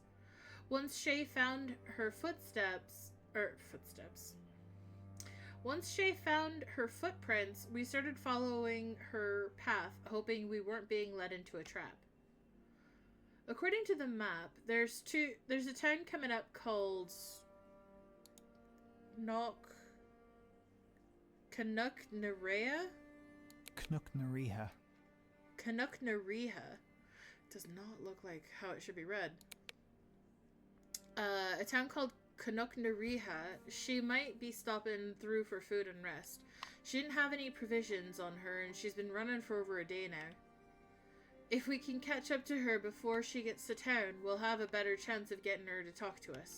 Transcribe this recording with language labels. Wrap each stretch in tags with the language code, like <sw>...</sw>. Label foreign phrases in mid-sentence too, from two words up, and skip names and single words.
<en>Once Shay found her Once Shay found her footprints, we started following her path, hoping we weren't being led into a trap. According to the map, there's a town coming up called Canuck-Nerea? Knuknariha. Canuck-Nerea. Does not look like how it should be read. A town called Canuck-Nerea. She might be stopping through for food and rest. She didn't have any provisions on her, and she's been running for over a day now. If we can catch up to her before she gets to town, we'll have a better chance of getting her to talk to us.</en>